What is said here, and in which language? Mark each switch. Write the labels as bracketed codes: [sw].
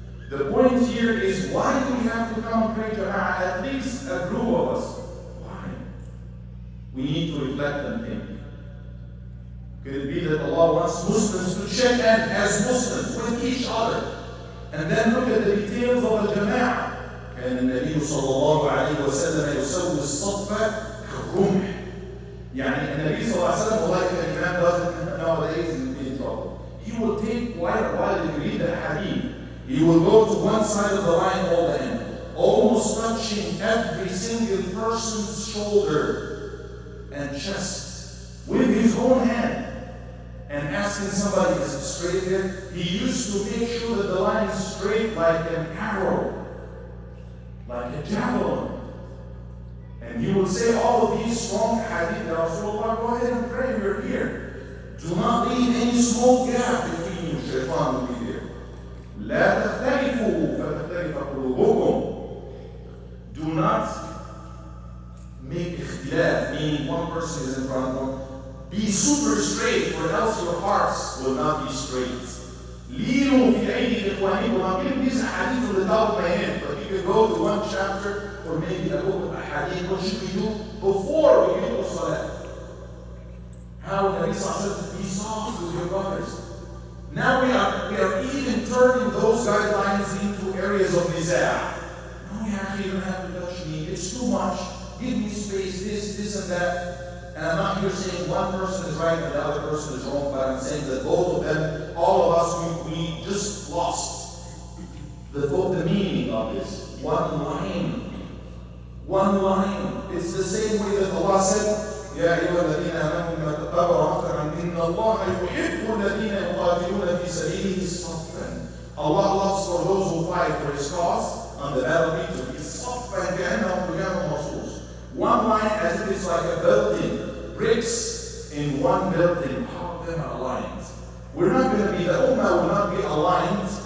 [en] The point here is, why do we have to come and pray Jama'ah? At least a group of us. Why? We need to reflect and think. Could it be that Allah wants Muslims to check in as Muslims with each other, and then look at the details of the Jama'ah? [ar] كان النبي صلى الله عليه وسلم يسوي الصف كالرمح. يعني النبي صلى الله عليه وسلم, [en] like the Imam does it nowadays, in trouble. He will take quite a while to read the hadith. He will go to one side of the line all the end, almost touching every single person's shoulder and chest with his own hand, and asking somebody, is it straight here? He used to make sure that the line is straight like an arrow, like a javelin. And he will say all of these strong hadith, Rasulullah, go ahead and pray, we're here. Do not leave any small gap between you, shaitan will be there. [ar] لا تختلفوا فتختلف قلوبكم. [en] Do not make ikhtilaf, meaning one person is in front of one. Be super straight, or else your hearts will not be straight. [ar] لينوا في أيدي إخوانكم. [en] I'm giving these hadith from the top of my head, but you can go to one chapter or maybe a book of hadith. What should we do before we do salat? How Nabi said, be soft with your brothers. Now we are even turning those guidelines into areas of nizaa. No, ya akhi, you don't have to touch me. It's too much. Give me space, this and that. And I'm not here saying one person is right and the other person is wrong, but I'm saying that both of them, all of us, we just lost the meaning of this. One line. One line. It's the same way that Allah said, [ar] يا أيها الذين آمنوا اتقوا ربكم إن الله يحب الذين يقاتلون في سبيله صفا. [en] Allah loves for those who fight for His cause on the battlefield to be [ar] صفا كأنهم بنيان مرصوص. [en] One line as if it's like a building, bricks in one building. All of them are aligned. We're not going to be, the Ummah will not be aligned.